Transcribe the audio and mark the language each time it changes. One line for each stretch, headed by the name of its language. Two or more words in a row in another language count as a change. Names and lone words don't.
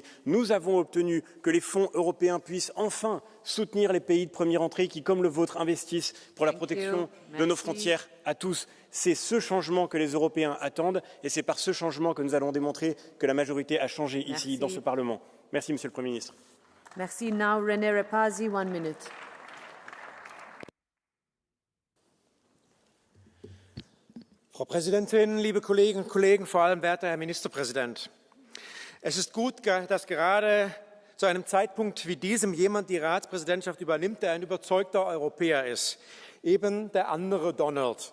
French: Nous avons obtenu que les fonds européens puissent enfin soutenir les pays de première entrée qui, comme le vôtre, investissent pour la protection de nos frontières à tous. C'est ce changement que les Européens attendent et c'est par ce changement que nous allons démontrer que la majorité a changé ici, dans ce Parlement. Merci, Monsieur le Premier ministre. Merci.
English: Now, René Repazi, 1 minute.
German: Frau Präsidentin, liebe Kolleginnen und Kollegen, vor allem werter Herr Ministerpräsident! Es ist gut, dass gerade zu einem Zeitpunkt wie diesem jemand die Ratspräsidentschaft übernimmt, der ein überzeugter Europäer ist, eben der andere Donald.